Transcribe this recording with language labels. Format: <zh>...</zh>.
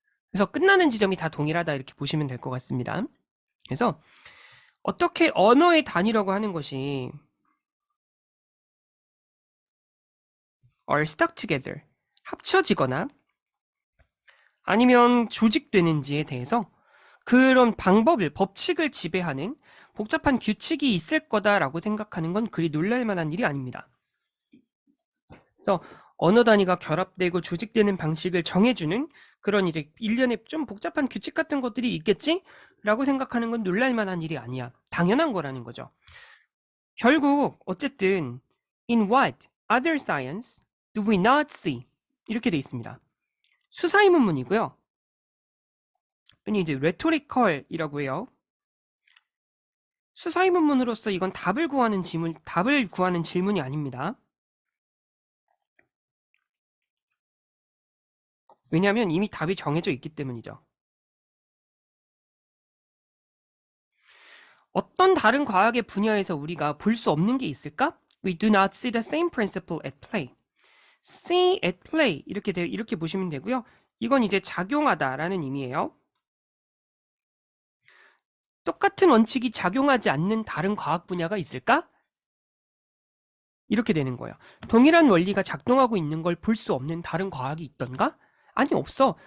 <ko>그래서 끝나는 지점이 다 동일하다 이렇게 보시면 될 것 같습니다. 그래서 어떻게 언어의 단위라고 하는 것이</ko> <en>are stuck together</en> <ko>합쳐지거나 아니면 조직되는지에 대해서 그런 방법을 법칙을 지배하는 복잡한 규칙이 있을 거다라고 생각하는 건 그리 놀랄 만한 일이 아닙니다. 그래서 언어 단위가 결합되고 조직되는 방식을 정해주는 그런 이제 일련의 좀 복잡한 규칙 같은 것들이 있겠지? 라고 생각하는 건 놀랄 만한 일이 아니야. 당연한 거라는 거죠. 결국 어쨌든</ko> <en>in what other science do we not see?</en> <ko>이렇게 돼 있습니다. 수사의 문문이고요. 흔히 이제 rhetorical이라고 해요. 수사의 문문으로서 이건 답을 구하는 질문이 아닙니다. 왜냐하면 이미 답이 정해져 있기 때문이죠. 어떤 다른 과학의 분야에서 우리가 볼 수 없는 게 있을까?</ko> <en>We do not see the same principle at play.</en> <ko>see at play 이렇게 보시면 되고요. 이건 이제 작용하다라는 의미예요. 똑같은 원칙이 작용하지 않는 다른 과학 분야가 있을까? 이렇게 되는 거예요. 동일한 원리가 작동하고 있는 걸 볼 수 없는 다른 과학이 있던가? 아니, 없어.</ko>